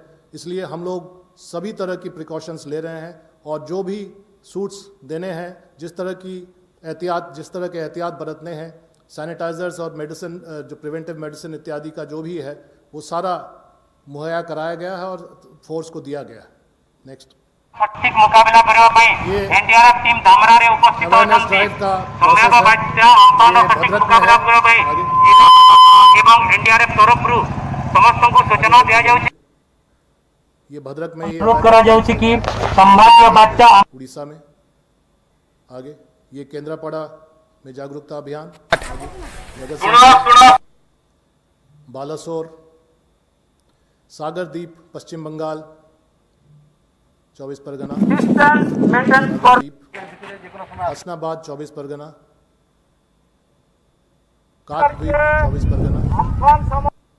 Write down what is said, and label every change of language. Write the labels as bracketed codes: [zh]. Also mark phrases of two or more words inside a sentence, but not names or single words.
[hi] इसलिए हम लोग सभी तरह की प्रिकॉशंस ले रहे हैं और जो भी सूट्स देने हैं, जिस तरह के एहतियात बरतने हैं, सैनिटाइजर्स और मेडिसिन, जो [en] preventive medicine [hi] इत्यादि का जो भी है, वो सारा मुहैया कराया गया है और फोर्स को दिया गया है। नेक्स्ट [or] ସଠିକ ମୁକାବିଲା କରିବା ପାଇଁ NDRF ଟିମ୍ ଧାମରାରେ ଉପସ୍ଥିତ ଅଛନ୍ତି। ସମ୍ଭାବ୍ୟ ବାତ୍ୟା ଅମ୍ଫାନର ସଠିକ ମୁକାବିଲା କରିବା ପାଇଁ ଏବଂ NDRF ତରଫରୁ ସମସ୍ତଙ୍କୁ सूचना ଦିଆଯାଉଛି। [hi] ये भद्रक में ये [or] କରାଯାଉଛି कि ସମ୍ଭାବ୍ୟ ବାତ୍ୟା [hi] उड़ीसा में। आगे ये केंद्रापड़ा में जागरूकता अभियान, बालासोर, सागरदीप पश्चिम बंगाल 24 परगना, हसनाबाद 24 परगना, काकद्वीप 24 परगना।